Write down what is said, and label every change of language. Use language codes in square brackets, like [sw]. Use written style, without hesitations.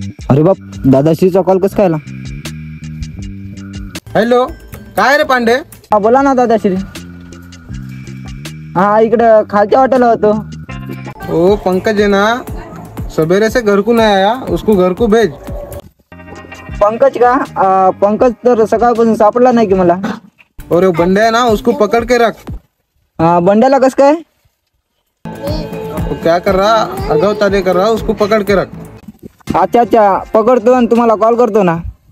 [mr] अरे बाप, दादाश्रीचा कॉल कस काय आला? हॅलो, काय रे पांडे? हा बोला ना दादाश्री. हा इकडं खालच्या हॉटेलला होतो. [hi] ओ पंकज है ना, सवेरे से घर को नहीं आया, उसको घर को भेज. पंकज का? [mr] पंकज तर सकाळपासून सापडला नाही की मला. [hi] और वो बंडे है ना, उसको पकड़ के रख. [mr] बंड्याला कस काय? [hi] तो क्या कर रहा, अगाव तारे कर रहा, उसको पकड़ के रख. [mr] अच्छा अच्छा, पकडतो आणि तुम्हाला कॉल करतो ना.